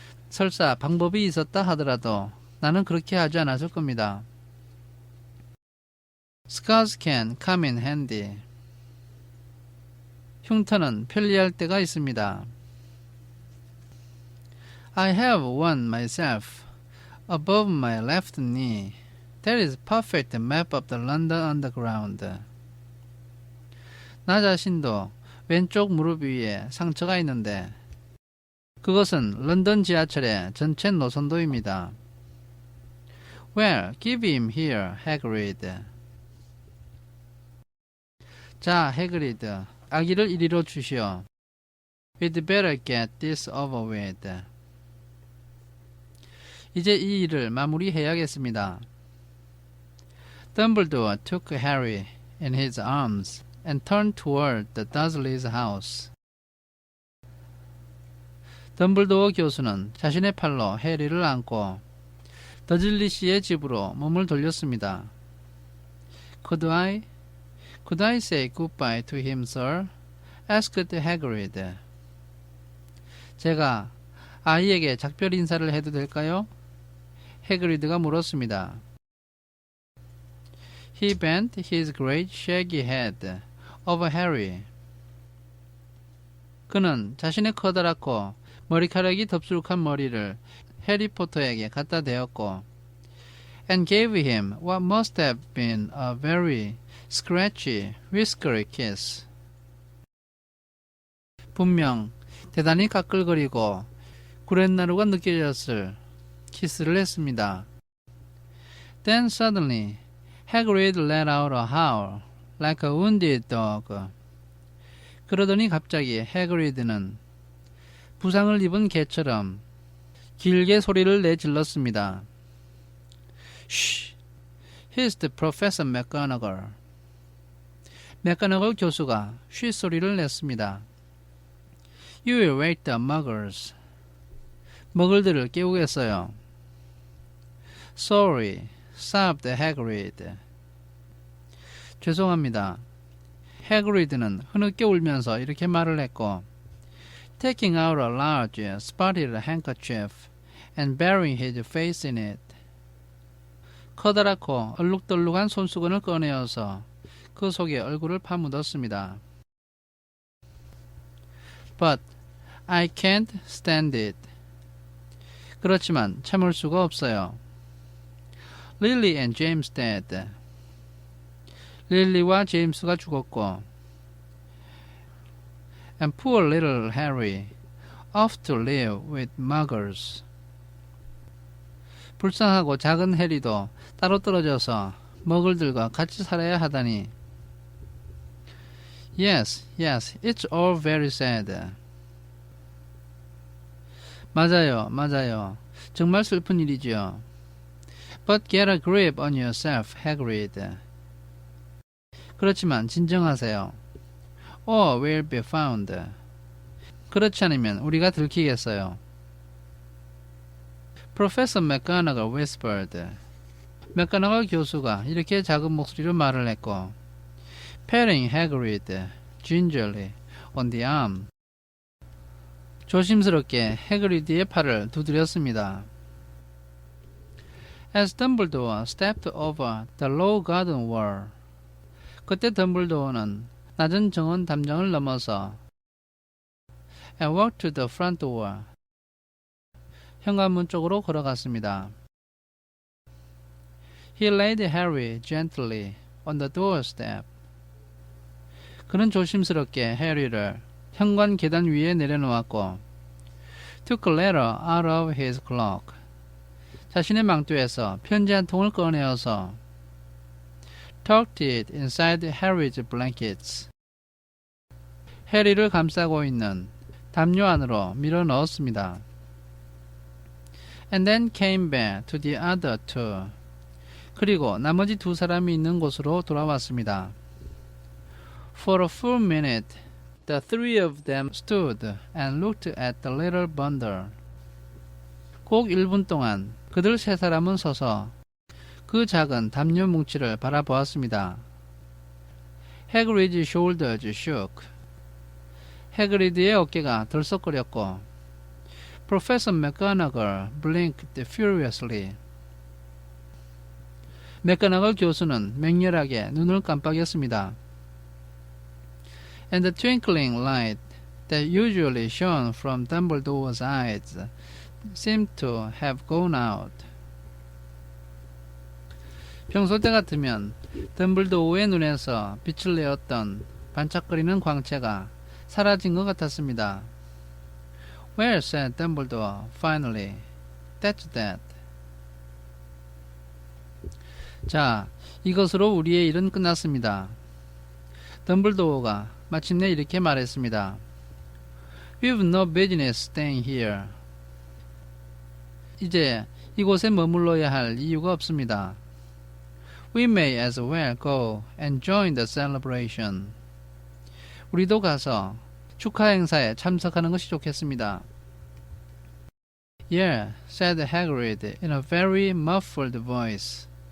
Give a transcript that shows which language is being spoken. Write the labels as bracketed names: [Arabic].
[Korean] 설사 방법이 있었다 하더라도 나는 그렇게 하지 않았을 겁니다. [English] Scars can come in handy. [Korean] 흉터는 편리할 때가 있습니다. [English] I have one myself, above my left knee. That is perfect map of the London Underground. [Korean] 나 자신도 왼쪽 무릎 위에 상처가 있는데 그것은 런던 지하철의 전체 노선도입니다. [English] Well, give him here, Hagrid. [Korean] 자, 해그리드, 아기를 이리로 주시오. [English] We'd better get this over with. [Korean] 이제 이 일을 마무리해야겠습니다. [English] Dumbledore took Harry in his arms and turned toward the Dursleys' house. [Korean] 덤블도어 교수는 자신의 팔로 해리를 안고 더즐리 씨의 집으로 몸을 돌렸습니다. [English] Could I say goodbye to him, sir? asked Hagrid. [Korean] 제가 아이에게 작별 인사를 해도 될까요? 해그리드가 물었습니다. [English] He bent his great shaggy head over Harry. [Korean] 그는 자신의 커다랗고 머리카락이 덥수룩한 머리를 해리포터에게 갖다 대었고 [English] and gave him what must have been a very scratchy, whiskery kiss. [Korean] 분명 대단히 까끌거리고 구렛나루가 느껴졌을 키스를 했습니다. [English] Then suddenly Hagrid let out a howl like a wounded dog. [Korean] 그러더니 갑자기 해그리드는 부상을 입은 개처럼 길게 소리를 내질렀습니다. [English] Shh! Here's the Professor McGonagall. [Korean] 맥거너걸 교수가 쉿소리를 냈습니다. [English] You will wake the muggles. [Korean] 머글들을 깨우겠어요. [English] Sorry, sobbed Hagrid. [Korean] 죄송합니다. 해그리드는 흐느껴 울면서 이렇게 말을 했고 [English] taking out a large spotted handkerchief and burying his face in it. [Korean] 커다랗고 얼룩덜룩한 손수건을 꺼내어서 그 속에 얼굴을 파묻었습니다. [English] But I can't stand it. [Korean] 그렇지만 참을 수가 없어요. [English] Lily and James dead. [Korean] 릴리와 제임스가 죽었고 [English] and poor little Harry off to live with muggles. [Korean] 불쌍하고 작은 해리도 따로 떨어져서 머글들과 같이 살아야 하다니. [English] Yes, it's all very sad. [Korean] 맞아요. 정말 슬픈 일이지요. [English] But get a grip on yourself, Hagrid. [Korean] 그렇지만 진정하세요. [English] Or we'll be found. [Korean] 그렇지 않으면 우리가 들키겠어요. [English] Professor McGonagall whispered. [Korean] 맥거너걸 교수가 이렇게 작은 목소리로 말을 했고 [English] patting Hagrid gingerly on the arm. [Korean] 조심스럽게 해그리드의 팔을 두드렸습니다. [English] As Dumbledore stepped over the low garden wall. [Korean] 그때 덤블도어는 낮은 정원 담장을 넘어서 [English] and walked to the front door. [Korean] 현관문 쪽으로 걸어갔습니다. [English] He laid Harry gently on the doorstep. [Korean] 그는 조심스럽게 해리를 현관 계단 위에 내려놓았고 [English] took a letter out of his cloak. [Korean] 자신의 망토에서 편지 한 통을 꺼내어서 [English] tucked it inside Harry's blankets. [Korean] 해리를 감싸고 있는 담요 안으로 밀어 넣었습니다. [English] And then came back to the other two. [Korean] 그리고 나머지 두 사람이 있는 곳으로 돌아왔습니다. [English] For a full minute, the three of them stood and looked at the little bundle. [Korean] 꼭 1분 동안 그들 세 사람은 서서 그 작은 담요 뭉치를 바라보았습니다. [English] Hagrid's shoulders shook. [Korean] 해그리드의 어깨가 들썩거렸고 [English] Professor McGonagall blinked furiously. [Korean] 맥거나걸 교수는 맹렬하게 눈을 깜빡였습니다. [English] And the twinkling light that usually shone from Dumbledore's eyes seemed to have gone out. [Korean] 평소 때 같으면 덤블도어의 눈에서 빛을 내었던 반짝거리는 광채가 사라진 것 같았습니다. [English] Well, said Dumbledore finally. That's that. [Korean] 자, 이것으로 우리의 일은 끝났습니다. 덤블도어가 마침내 이렇게 말했습니다. [English] We've no business staying here. [Korean] 이제 이곳에 머물러야 할 이유가 없습니다. [English] We may as well go and join the celebration. [Korean] 우리도 가서 축하 행사에 참석하는 것이 좋겠습니다. [English] Yeah, said Hagrid in a very muffled voice.